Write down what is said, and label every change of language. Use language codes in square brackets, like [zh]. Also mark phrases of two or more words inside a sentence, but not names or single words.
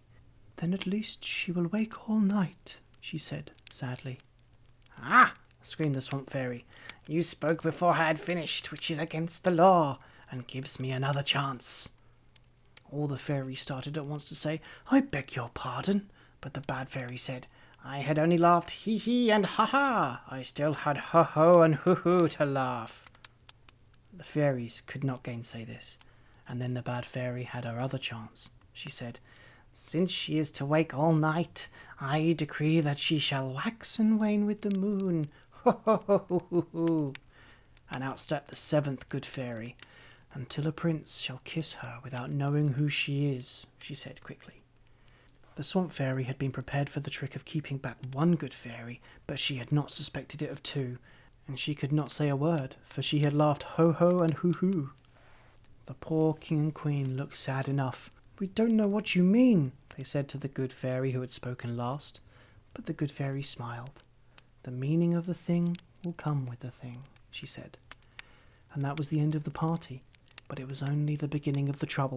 [en] "Then at least she will wake all night," she said sadly. "Ah!" screamed the swamp fairy. "You spoke before I had finished, which is against the law, and gives me another chance." All the fairies started at once to say, "I beg your pardon," but the bad fairy said, "I had only laughed hee-hee and ha-ha. I still had ho-ho and hoo-hoo to laugh." The fairies could not gainsay this, and then the bad fairy had her other chance. She said, "Since she is to wake all night, I decree that she shall wax and wane with the moon. Ho-ho-ho-ho-ho-ho." And out stepped the 7th good fairy. "Until a prince shall kiss her without knowing who she is," she said quickly. The swamp fairy had been prepared for the trick of keeping back 1 good fairy, but she had not suspected it of 2, and she could not say a word, for she had laughed ho-ho and hoo-hoo. The poor king and queen looked sad enough. "We don't know what you mean," they said to the good fairy who had spoken last, but the good fairy smiled. "The meaning of the thing will come with the thing," she said. And that was the end of the party, but it was only the beginning of the trouble.